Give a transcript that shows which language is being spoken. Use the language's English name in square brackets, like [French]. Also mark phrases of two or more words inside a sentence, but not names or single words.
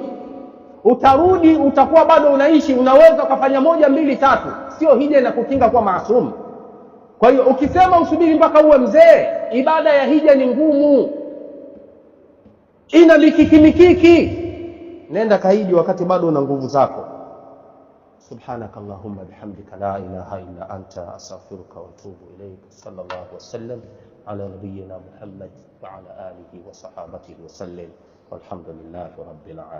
[Swahili] Utarudi utakuwa bado unaishi, unaweza ukafanya 1, 2, 3. Sio hija inakukinga kwa maasum. Kwa hiyo ukisema usubiri mpaka uwe mzee, ibada ya hija ni ngumu. Ina mikiki. Nenda kahiji wakati bado una nguvu zako. [Arabic] سبحانك اللهم بحمدك لا إله إلا أنت أستغفرك وأتوب إليك. صلى الله وسلم على نبينا محمد وعلى آله وصحابته وسلم. والحمد لله رب العالمين.